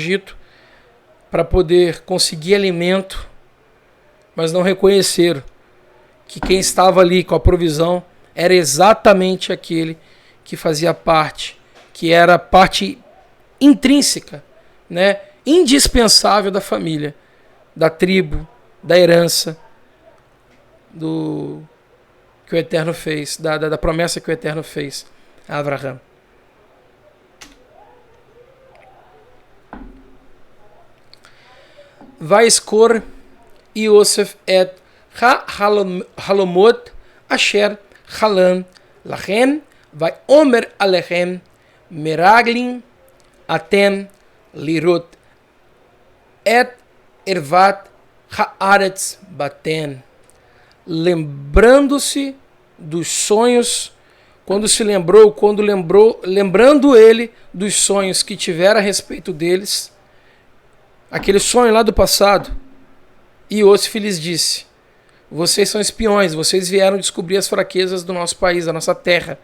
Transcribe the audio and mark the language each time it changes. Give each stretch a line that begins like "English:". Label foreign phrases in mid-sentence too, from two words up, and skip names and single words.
Portuguese: Egito, para poder conseguir alimento, mas não reconheceram que quem estava ali com a provisão era exatamente aquele que fazia parte, que era parte intrínseca, né, indispensável da família, da tribo, da herança, que o Eterno fez, da promessa que o Eterno fez a Abraham.
Hebrew: ויזכר יוסף את החלמות אשר חלם להם ויאמר אלהם מרגלים אתם לראות את ערות הארץ באתם.
Portuguese: Lembrando-se dos sonhos, lembrando ele dos sonhos que tivera a respeito deles, aquele sonho lá do passado, Yosef lhes disse, vocês são espiões, vocês vieram descobrir as fraquezas do nosso país, da nossa terra.